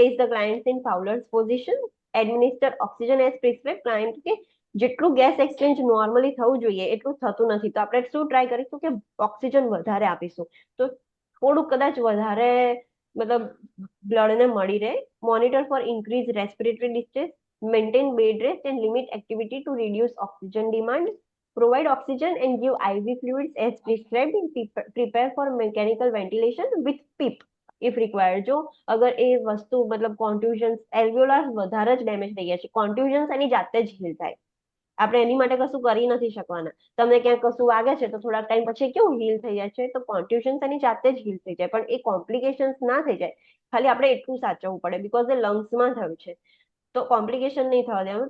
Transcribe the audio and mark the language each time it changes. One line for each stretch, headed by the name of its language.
English: Place the client in Fowler's position, administer oxygen as prescribe.
Gujarati: Client કે જેટલું gas exchange normally થવું જોઈએ એટલું થતું નથી તો આપણે શું ટ્રાય કરીશું કે ઓક્સિજન વધારે આપીશું તો થોડું કદાચ વધારે મતલબ બ્લડને મળી રહે.
English: Monitor for increase respiratory distress, maintain bed rest and limit activity to reduce oxygen demand, provide oxygen and give IV fluids as prescribed, prepare for mechanical ventilation with PEEP if required.
Gujarati: જો અગર એ વસ્તુ મતલબ કોન્ટ્યુઝન્સ એલ્વિયોલાર્સ વધારે જ damage થઈ ગયા છે, કોન્ટ્યુઝન્સ એની જાતે જ હીલ થાય, આપણે એની માટે કશું કરી નથી શકવાના. તમને ક્યાંક કશું વાગે છે તો થોડાક ટાઈમ પછી કેવું હીલ થઈ જાય છે તો કોન્ટ્યુશન્સ એની જાતે જ હીલ થઈ જાય પણ એ કોમ્પ્લિકેશન્સ ના થઈ જાય, ખાલી આપણે એટલું સાચવવું પડે બીકોઝ એ લંગ્સમાં થયું છે તો કોમ્પ્લિકેશન નહીં થવા દેવાનું.